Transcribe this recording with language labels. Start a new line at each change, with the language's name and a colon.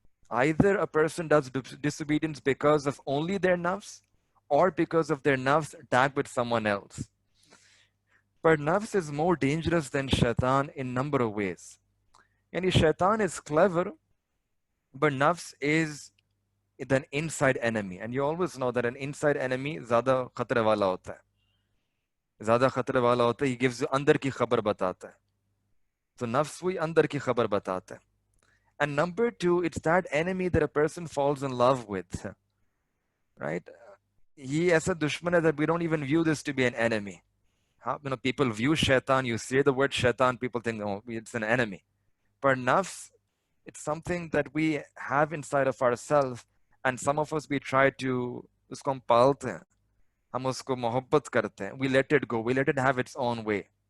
English: Either a person does disobedience because of only their nafs, or because of their nafs attacked with someone else. But nafs is more dangerous than shaitan in number of ways. Yani shaitan is clever, but nafs is an inside enemy. And you always know that an inside enemy
Hindi: ज़्यादा खतरे वाला होता है. ज़्यादा खतरे वाला होता है.
English: He gives you
Hindi: अंदर की खबर बताता है. So nafs वही अंदर की खबर बताता है.
English: And number two, it's that enemy that a person falls in love with. Right? He as a dushman है that we don't even view this to be an enemy. People view shaitan, you say the word shaitan, people think, oh, it's an enemy. But nafs, it's something that we have inside of ourselves, and some of us, we try to,
Hindi: usko hum palte hain, hum usko mohabbat karte hain,
English: we let it go, we let it have its own way.